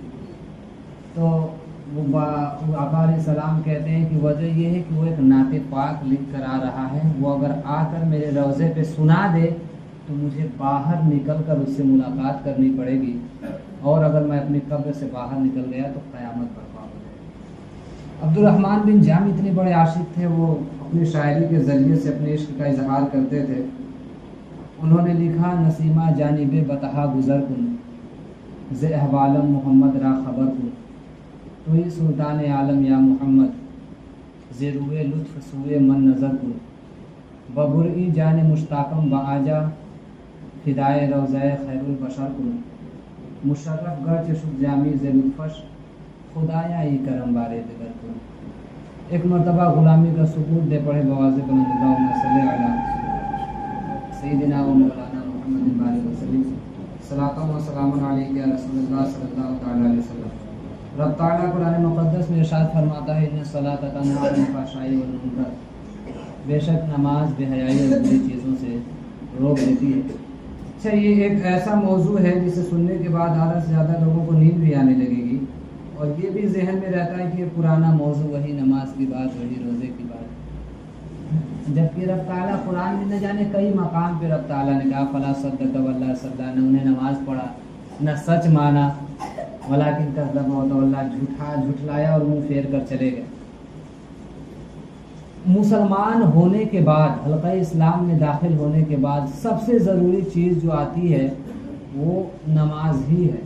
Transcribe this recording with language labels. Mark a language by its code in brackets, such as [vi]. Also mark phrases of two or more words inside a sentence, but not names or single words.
[ur] تو وہ آقا [ar] علیہ السلام [ur] کہتے ہیں کہ وجہ یہ ہے کہ وہ ایک نعت پاک لکھ کر آ رہا ہے، وہ اگر آ کر میرے روضے پہ سنا دے تو مجھے باہر نکل کر اس سے ملاقات کرنی پڑے گی، اور اگر میں اپنی قبر سے باہر نکل گیا تو قیامت برپا ہو جائے گی. عبدالرحمن بن جامی اتنے بڑے عاشق تھے، وہ اپنی شاعری کے ذریعے سے اپنے عشق کا اظہار کرتے تھے. انہوں نے لکھا [fa] نسیمہ جانب بتہا گزر کن، ز احوالم محمد را خبر کن، تو ہی سلطان عالم یا محمد، ز روئے لطف سوئے من نظر کن، ببرئی جان مشتاقم بآجا، فدائے روضۂ خیر البشر کن، مشرف گرچ شد جامی ز لطفش، خدایا ای کرم بارے دگر کن. [ur] ایک مرتبہ غلامی کا ثبوت دے پڑھے بواضح بلند [ar] اللہم صلی علی سیدنا و مولانا محمد بارے وسلم، صلاۃ و سلام علیک یا رسول اللہ صلی اللہ تعالی علیہ وسلم. [ur] رب تعالیٰ قرآن مقدس میں ارشاد فرماتا ہے [ar] ان الصلاۃ تنہی عن الفحشاء والمنکر، [ur] بے شک نماز بے حیائی اور بری چیزوں سے روک دیتی ہے. اچھا، یہ ایک ایسا موضوع ہے جسے سننے کے بعد آدھا سے زیادہ لوگوں کو نیند بھی آنے لگے گی، اور یہ بھی ذہن میں رہتا ہے کہ یہ پرانا موضوع، وہی نماز کی بات، وہی روزے کی بات. جبکہ رب تعالیٰ قرآن میں نہ جانے کئی مقام پہ رب تعالیٰ نے کہا [ar] فلا صدق ولا صلی، [ur] نہ انہیں نماز پڑھا نہ سچ مانا، [ar] ولیکن کذب وتولی، [ur] جھٹلایا اور منہ پھیر کر چلے گئے. مسلمان ہونے کے بعد، حلقہ اسلام میں داخل ہونے کے بعد سب سے ضروری چیز جو آتی ہے وہ نماز ہی ہے.